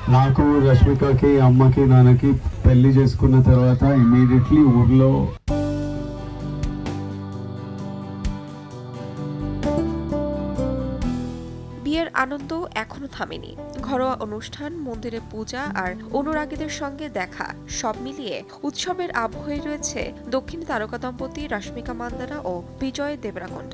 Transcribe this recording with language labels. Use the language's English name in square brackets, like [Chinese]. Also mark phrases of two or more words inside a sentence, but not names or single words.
[Telugu] నాకు రష్మికకి అమ్మకి నాన్నకి పెళ్లి చేసుకున్న తర్వాత ఇమీడియట్లీ ఊర్లో [Bangla] বিয়ের আনন্দ এখনো থামেনি। ঘরোয়া অনুষ্ঠান, মন্দিরে পূজা আর অনুরাগীদের সঙ্গে দেখা সব মিলিয়ে উৎসবের আবহে রয়েছে দক্ষিণ তারকা দম্পতি রশ্মিকা মান্দানা ও বিজয় দেবরাকোন্ডা।